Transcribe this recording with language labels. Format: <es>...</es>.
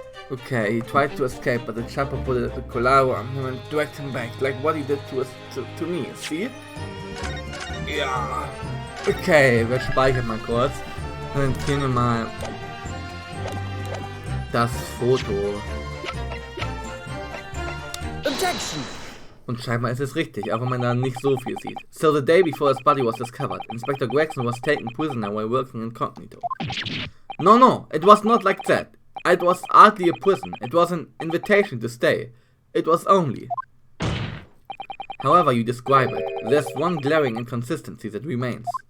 <en>Okay, he tried to escape, but the chopper put a collar on him and dragged him back, like what he did to me, see?</en> <de>Ja. Okay, wir speichern mal kurz. Dann ziehen wir mal das Foto.</de> <en>Objection!</en> <de>Und scheinbar ist es richtig, auch wenn man da nicht so viel sieht.</de> <en>So the day before his body was discovered, Inspector Gregson was taken prisoner while working incognito. No, it was not like that. It was hardly a prison. It was an invitation to stay. It was only. However you describe it, there's one glaring inconsistency that remains.</en>